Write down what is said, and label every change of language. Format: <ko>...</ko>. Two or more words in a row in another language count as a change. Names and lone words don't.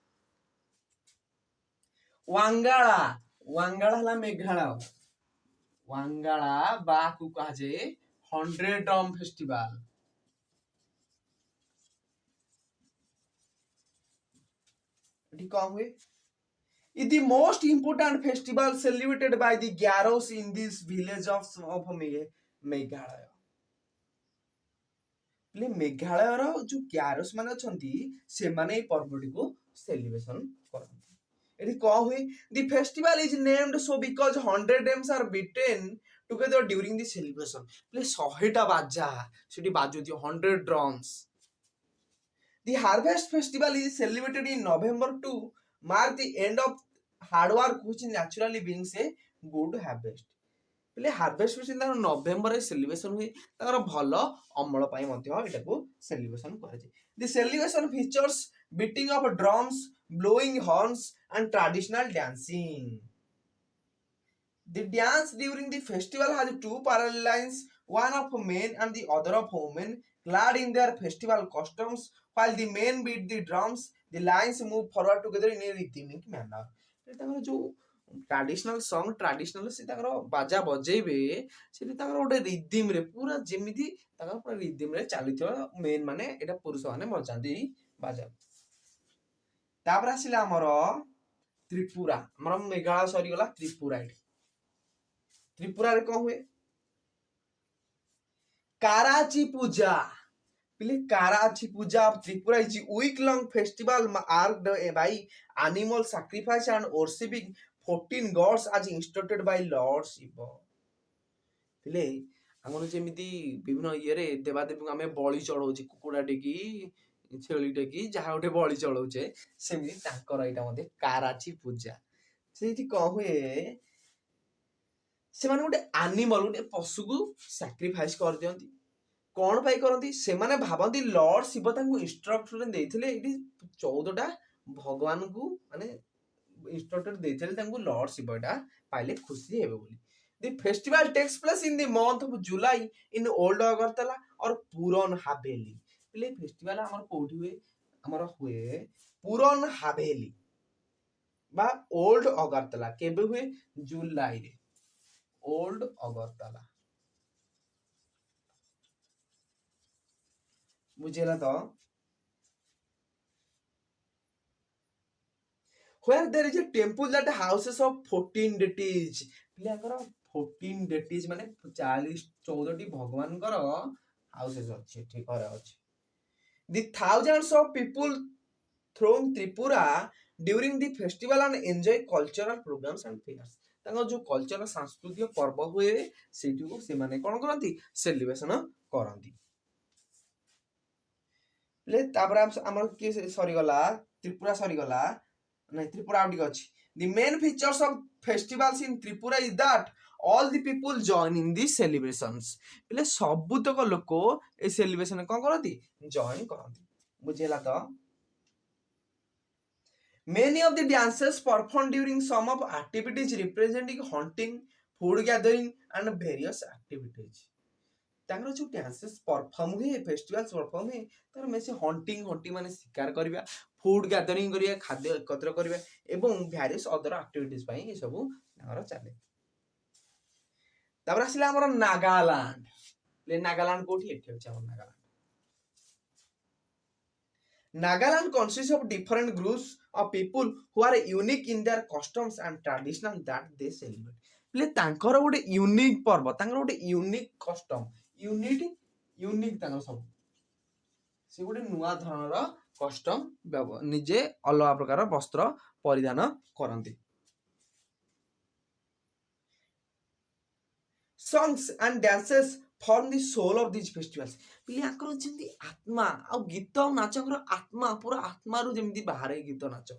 <or>ୱାଙ୍ଗାଳା, ୱାଙ୍ଗାଳା ହେଲା ମେଘାଳୟ। ୱାଙ୍ଗାଳା ବାକୁ କୁହାଯାଏ 100</or> <en>drum festival.</en> <or>ଏଠି କଣ ହୁଏ?</or> <en>Is the most important festival celebrated by the Garos in this village of Meghalaya.</en> <or>ମେଘାଳୟର ଯୋଉ ଗ୍ୟାରୋସ ମାନେ ଅଛନ୍ତି ସେମାନେ ଏଇ ପର୍ବଟିକୁ ସେଲିବ୍ରେସନ କରନ୍ତି। ଏଠି କଣ ହୁଏ?</or> <en>The festival is named so because 100 drums are beaten together during the celebration.</en> <or>100ଟା ବାଜା ସେଠି ବାଜୁଛି, 100 drums.</or> <en>The harvest festival is celebrated in November to mark the end of hard work which naturally brings a good harvest.</en> <or>ପିଲେ</or> <en>harvest festival</en> <or>ତାଙ୍କର ନଭେମ୍ବରରେ ସେଲିବ୍ରେସନ ହୁଏ, ତାଙ୍କର ଭଲ ଅମଳ ପାଇଁ ମଧ୍ୟ ଏଟାକୁ ସେଲିବ୍ରେସନ କରାଯାଏ।</or> <en>the celebration features beating of drums, blowing horns and traditional dancing. The dance during the festival has two parallel lines, one of men and the other of women clad in their festival costumes. While the men beat the drums, the lines move forward together in a rhythmic manner.</en> <or>ତାଙ୍କର ଯୋଉ</or> <en>traditional song,</en> <or>ଟ୍ରାଡିସନାଲ ସେ ତାଙ୍କର ବାଜା ବଜେଇବେ, ସେଠି ତାଙ୍କର ଗୋଟେ ରିଦିମ ରେ ପୁରା ଯେମିତି ତାଙ୍କର ପୁରା ରିଦିମ ରେ ଚାଲିଥିବ। ମେନ୍ ମାନେ ଏଟା ପୁରୁଷ ମାନେ ବଜାନ୍ତି ବାଜା। ତାପରେ ଆସିଲା ଆମର ତ୍ରିପୁରା। ଆମର ମେଘାଳୟ ସରିଗଲା, ତ୍ରିପୁରା। ଏଠି ତ୍ରିପୁରାରେ କଣ ହୁଏ? କାରାଚି ପୂଜା।</or> <en>ପିଲେ କାରାଚି ପୂଜା of Tripura is a week-long festival marked by animal sacrifice and worshiping 14 gods as instructed by Lord Shiva.</en> <or>ପିଲେ ଆମର ଯେମିତି ବିଭିନ୍ନ ଇଏରେ ଦେବାଦେବୀଙ୍କୁ ଆମେ ବଳି ଚଢଉଛେ, କୁକୁଡ଼ାଟେ କି ଛେଳିଟେ କି ଯାହା ଗୋଟେ ବଳି ଚଢଉଛେ, ସେମିତି ତାଙ୍କର ଏଇଟା ମଧ୍ୟ କାରାଚି ପୂଜା। ସେଇଠି କଣ ହୁଏ? ସେମାନେ ଗୋଟେ ଆନିମଲ, ଗୋଟେ ପଶୁକୁ ସାକ୍ରିଫାଇସ କରିଦିଅନ୍ତି। କଣ ପାଇଁ କରନ୍ତି? ସେମାନେ ଭାବନ୍ତି ଲର୍ଡ ଶିବ ତାଙ୍କୁ ଇନଷ୍ଟ୍ରକ୍ସନ ଦେଇଥିଲେ, ଏଇଠି 14ଟା ଭଗବାନଙ୍କୁ ମାନେ ଇନଷ୍ଟ୍ରକ୍ଟର ଦେଇଥିଲେ ତାଙ୍କୁ, ଲର୍ଡ ଶିବ ଏଟା ପାଇଲେ ଖୁସି ହେବେ ବୋଲି।</or> <en>The festival takes place in the month of July in Old Agartala or Puran Haveli.</en> <or>ପିଲେ ଫେଷ୍ଟିଭାଲ ଆମର କୋଉଠି ହୁଏ? ଆମର ହୁଏ ପୁରନ ହାଭେଲି ବା ଓଲ୍ଡ ଅଗରତଲା। କେବେ ହୁଏ? ଜୁଲାଇରେ, ଓଲ୍ଡ ଅଗରତଲା। ବୁଝିଲା ତ?</or> <en>Where there is a temple that houses of 14 deities.</en> <or>ପିଲାଙ୍କର 14 deities ମାନେ 14ଟି ଭଗବାନଙ୍କର ହାଉସେସ୍ ଅଛି, ଏଠି ଘର ଅଛି।</or> <en>The thousands of people throng Tripura during the festival and enjoy cultural programs and fairs.</en> <or>ତାଙ୍କର ଯୋଉ କଲଚର ସାଂସ୍କୃତିକ ପର୍ବ ହୁଏ ସେଇଠିକୁ ସେମାନେ କଣ କରନ୍ତି? ସେଲିବ୍ରେସନ କରନ୍ତି। ତାପରେ ଆମର କିଏ ସରିଗଲା? ତ୍ରିପୁରା ସରିଗଲା। ନାଇଁ, ତ୍ରିପୁରା ଆଉ ଟିକେ ଅଛି।</or> <en>The main features of festivals in Tripura is that all the people join in these celebrations.</en> <or>ପିଲେ ସବୁତକ ଲୋକ ଏ ସେଲିବ୍ରେସନ କଣ କରନ୍ତି? ଜଏନ କରନ୍ତି। ବୁଝିଲା ତ?</or> <en>Many of the dances performed during some of activities representing hunting, food gathering and various activities.</en> <or>ତାଙ୍କର ଯୋଉ</or> <en>dances perform</en> <or>ହୁଏ,</or> <en>festival perform</en> <or>ହୁଏ, ତାଙ୍କର ବେଶୀ ହଣ୍ଟିଂ ମାନେ ଶିକାର କରିବା,</or> <en>food gathering</en> <or>କରିବା, ଖାଦ୍ୟ ଏକତ୍ର କରିବା ଏବଂ</or> <en>various other activities</en> <or>ପାଇଁ ଏସବୁ ତାଙ୍କର ଚାଲେ। ତାପରେ ଆସିଲା ଆମର ନାଗାଲାଣ୍ଡ। ନାଗାଲାଣ୍ଡ କୋଉଠି? ଏଠି ଅଛି ଆମର ନାଗାଲାଣ୍ଡ।</or> <en>Nagaland consists of different groups of people who are unique in their customs and traditions that they celebrate.</en> <or>ପିଲେ ତାଙ୍କର ଗୋଟେ ୟୁନିକ୍ ପର୍ବ, ତାଙ୍କର ଗୋଟେ</or> <en>unique custom,</en> <or>ୟୁନିକ୍ ତାଙ୍କର ସବୁ ସେ ଗୋଟେ ନୁଆ ଧରଣର କଷ୍ଟମ ନିଜେ ଅଲଗ ପ୍ରକାର ବସ୍ତ୍ର ପରିଧାନ କରତି।</or> <en>Songs and dances form the soul of these festivals।</en> <or>ପିଲେ ଆଙ୍କର ଯେମିତି ଆତ୍ମା ଆଉ ଗୀତ ଆଉ ନାଚଙ୍କର ଆତ୍ମା ପୁରା ଆତ୍ମାରୁ ଯେମିତି ବାହାରେ ଗୀତ ନାଚ।</or>